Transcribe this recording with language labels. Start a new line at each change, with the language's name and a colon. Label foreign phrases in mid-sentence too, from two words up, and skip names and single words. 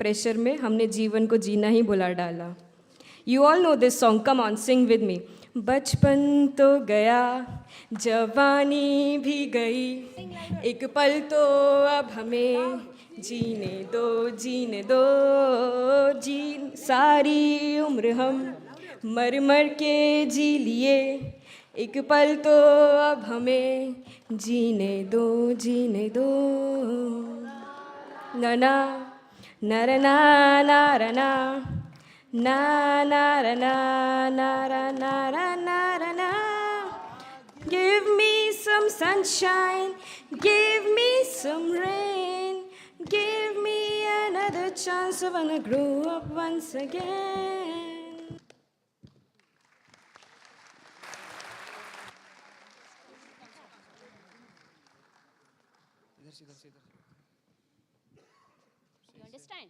Hindi: प्रेशर में हमने जीवन को जीना ही भुला डाला
English: you all know this song come on sing with me
Hindi: बचपन तो गया जवानी भी गई एक पल तो अब हमें जीने दो जी सारी उम्र हम मर मर के जी लिए एक पल तो अब हमें जीने दो नना नरना नारना ना नारना नारना नारना
English: give me some sunshine give me some rain give me another chance I wanna grow up once again You understand?